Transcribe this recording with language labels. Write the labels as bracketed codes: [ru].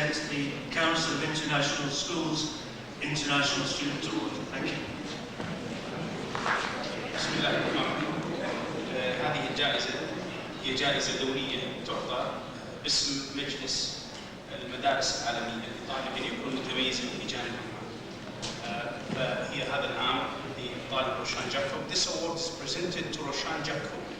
[en] The Council of International Schools International Student Award. Thank you. [ar] بسم الله الرحمن الرحيم. هذه الجائزة هي جائزة دولية تعطى باسم مجلس المدارس العالمية لطالب يكون متميزا في جانب ما. فهي هذا العام لطالب روشان جاكو. [en] This award is presented to Roshan Jaco.